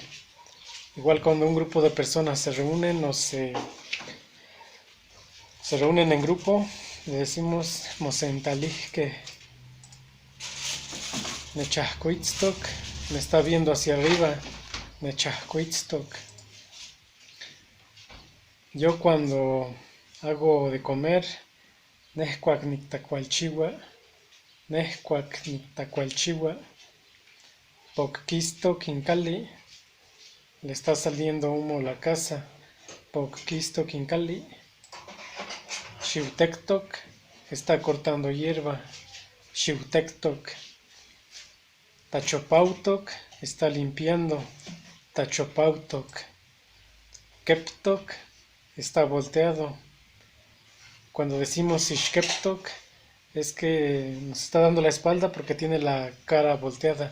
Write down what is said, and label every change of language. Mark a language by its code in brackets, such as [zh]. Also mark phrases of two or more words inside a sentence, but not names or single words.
[es] Igual cuando un grupo de personas se reúnen o se reúnen en grupo, le decimos mosentalijque. Nechahcuitztoc, me está viendo hacia arriba. Nechahcuitztoc. Yo cuando hago de comer, [nah] nehcuac nictacualchiwa, nehcuac nictacualchiwa, pocquisto quincali, [es] le está saliendo humo a la casa, [nah] pocquisto quincali. [es] Xiutectoc, está cortando hierba. Xiutectoc. Tachopautoc, está limpiando. Tachopautoc. Keptoc, está volteado. Cuando decimos Ixkeptoc, es que nos está dando la espalda porque tiene la cara volteada.